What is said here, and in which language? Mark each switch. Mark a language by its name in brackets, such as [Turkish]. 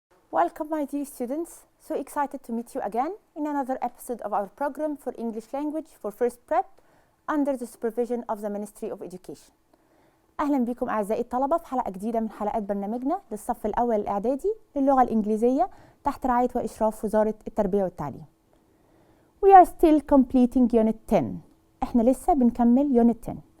[English] Welcome, my dear students. So excited to meet you again in another episode of our program for English language for first prep under the supervision of the Ministry of Education. [Arabic] أهلا بكم أعزائي الطلبة في حلقة جديدة من حلقات برنامجنا للصف الأول الإعدادي للغة الإنجليزية تحت رعاية وإشراف وزارة التربية والتعليم. [English] We are still completing Unit 10. [Arabic] إحنا لسه بنكمل Unit 10.